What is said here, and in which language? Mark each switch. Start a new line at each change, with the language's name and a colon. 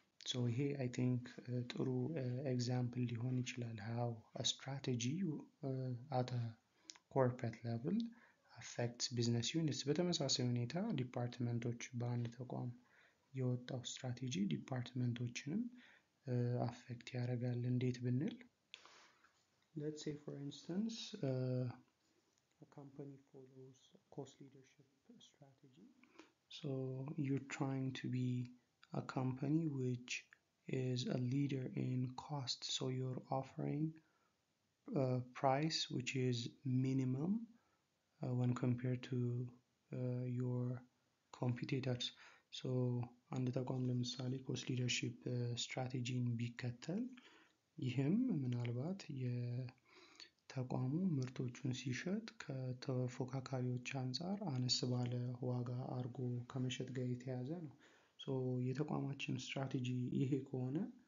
Amharic: ሶ ይሄ አይ ቲንክ ጥሩ ኤግዛምፕል ሊሆን ይችላል
English: ሃው ስትራቴጂ አት ኮርፖሬት ሌቭል አፌክትስ ቢዝነስ ዩኒትስ።
Amharic: በተመሳሳይ ሁኔታ ዲፓርትመንቶች በአንድ ተቋም የወጣው ስትራቴጂ ዲፓርትመንቶችንም አፌክት ያደርጋል። እንዴት ብንል
English: let's say for instance a company follows a cost leadership strategy. So you're trying to be a company which is a leader in cost. So you're offering a price which is minimum when compared to your competitors.
Amharic: አንድ ተቋም ለምሳሌ ኮስት ሊደርሺፕ ስትራቴጂን ቢከተል ይህም ምናልባት የተቋሙ ምርቶቹን ሲሸጥ ከተፎካካሪዎች አንጻር አነስ ባለ ዋጋ አድርጎ ከመሸጥ ጋር የተያያዘ ነው። የተቋማችን ስትራቴጂ ይሄ ከሆነ